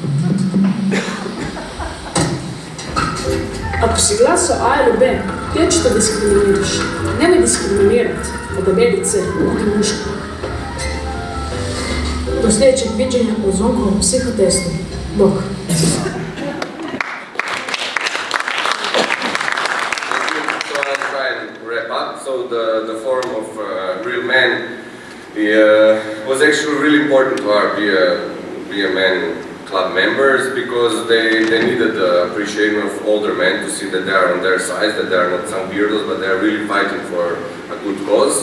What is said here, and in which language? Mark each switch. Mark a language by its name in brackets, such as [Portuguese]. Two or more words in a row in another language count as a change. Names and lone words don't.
[Croatian] Ako si glasao A ili B, ti očito diskriminiraš. Nemoj diskriminirati, odaberi C, budi muško. Do sljedećeg viđenja u Zvonkovom psihotestu. Bok. [English] So the form of real man was actually really important to our Be a Man club members, because they needed the appreciation of older men to see that they are on their side, that they are not some weirdos, but they are really fighting for a good cause.